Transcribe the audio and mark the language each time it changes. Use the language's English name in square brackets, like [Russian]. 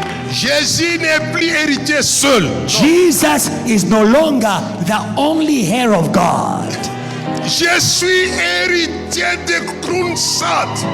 [French] Jésus n'est plus héritier seul. [English] Jesus is no longer the only heir of God. [French] Je suis héritier de Kroonstad.